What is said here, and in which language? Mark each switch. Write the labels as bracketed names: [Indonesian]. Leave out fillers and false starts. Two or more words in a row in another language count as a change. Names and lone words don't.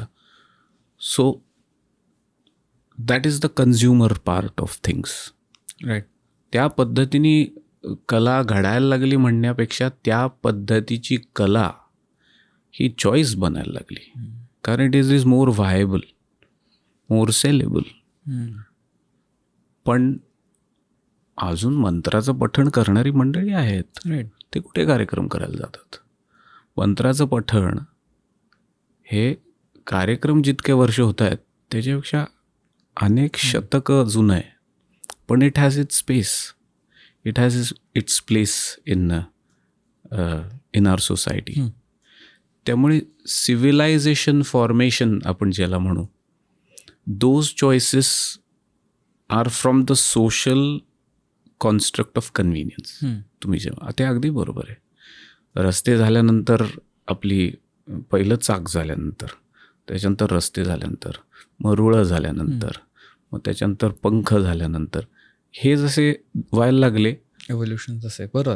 [English] So that is the consumer part of things. राईट. [Marathi] त्या पद्धतीने कला घडायला लागली म्हणण्यापेक्षा त्या पद्धतीची कला ही चॉईस बनायला लागली. [English] कारण It is more viable, more sellable. [Marathi] पण अजून मंत्राचं पठण करणारी मंडळी आहेत. ते कुठे कार्यक्रम करायला जातात? मंत्राचं पठण हे कार्यक्रम जितके वर्ष होत आहेत त्याच्यापेक्षा अनेक शतकं जुनं आहे. [English] पण it has its space, it has its place in our society. [Marathi] त्यामुळे [English] civilization formation [Marathi] आपण ज्याला म्हणू, [English] Those choices are from the social construct of convenience. [Marathi] तुम्ही जेव्हा ते अगदी बरोबर आहे. रस्ते झाल्यानंतर आपली पहिलं चाक झाल्यानंतर, त्याच्यानंतर रस्ते झाल्यानंतर, मग रुळं झाल्यानंतर, मग त्याच्यानंतर पंख झाल्यानंतर, हे जसे व्हायला लागले एव्होल्युशन जसे. बरोबर.